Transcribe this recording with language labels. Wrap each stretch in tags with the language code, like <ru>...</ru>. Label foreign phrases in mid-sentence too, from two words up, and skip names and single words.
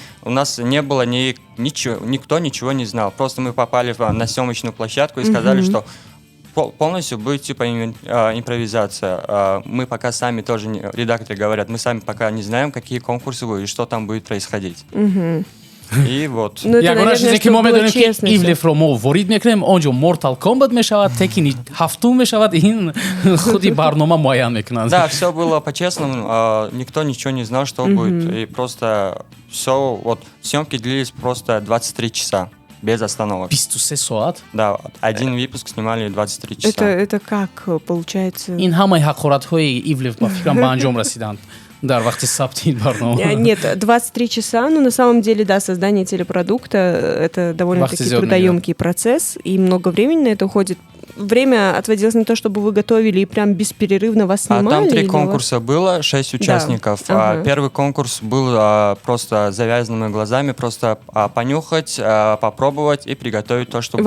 <ru>У нас не было никто ничего не знал. Просто мы попали на съемочную площадку и сказали, что полностью будет типа импровизация. Мы пока сами тоже, редакторы говорят, мы сами пока не знаем, какие конкурсы будут и что там будет происходить. И вот.</ru> <tg>Ягона чизе ки мо медонем ки Ивлефро мо ворид мекунем, онҷо Mortal Kombat мешавад, Tekken 7 мешавад, ин худи барнома муайян мекунанд.</tg> <ru>Да, все было по-честному, никто ничего не знал, что будет, и просто все, съемки длились просто 23 часа. Без остановок.</ru> <tg>23 соат?</tg> <ru>Да, один выпуск снимали 23 часа. Это как получается?</ru> <tg>Ин ҳамаи ҳақоратҳои Ивлев ба фикрам ба анҷом расиданд. Дар вақти сабти ин барнома.</tg> <ru>Нет, 23 часа, но на самом деле, да, создание телепродукта — это довольно-таки трудоемкий процесс, и много времени на это уходит. Время отводилось на то, чтобы вы готовили и прям беспрерывно вас снимали? Там 3 конкурса было, 6 участников. Да. Первый конкурс был просто завязанными глазами, просто понюхать, попробовать и приготовить то, что было.</ru>